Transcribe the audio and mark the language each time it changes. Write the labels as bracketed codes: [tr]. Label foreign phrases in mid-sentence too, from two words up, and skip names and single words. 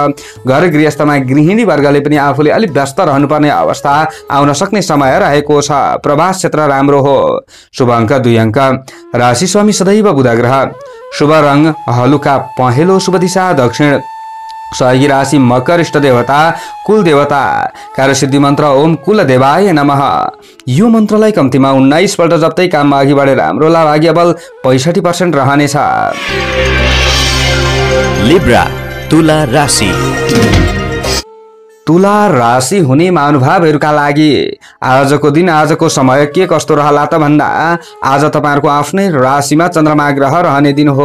[ne] घर गृहस्थमा गृहिणी वर्गले पनि आफूले अलिक व्यस्त रहनुपर्ने अवस्था आउन सक्ने समय रहेको छ। प्रवास क्षेत्र राम्रो हो। शुभ अङ्क 2 अङ्क। राशि स्वामी सदैव बुध ग्रह। शुभ रङ हलुका पहेँलो। शुभ दिशा दक्षिण। सहयोगी राशि मकर। इष्ट देवता कुल देवता। कार्यसिद्धि मन्त्र [sa] ओम कुल देवाय नमः। [ne] यो मन्त्रलाई कम्तीमा 19 पल्ट जप्दै काममा अघि बढेर हाम्रो लाभ भाग्य बल 65% रहनेछ। लिब्रा तुला राशि। तुला राशि हुने महानुभावहरूका लागि आजको दिन आजको समय के कस्तो रहला त भन्दा आज तपाईहरुको आफ्नै राशिमा चन्द्रमा ग्रह रहने दिन हो।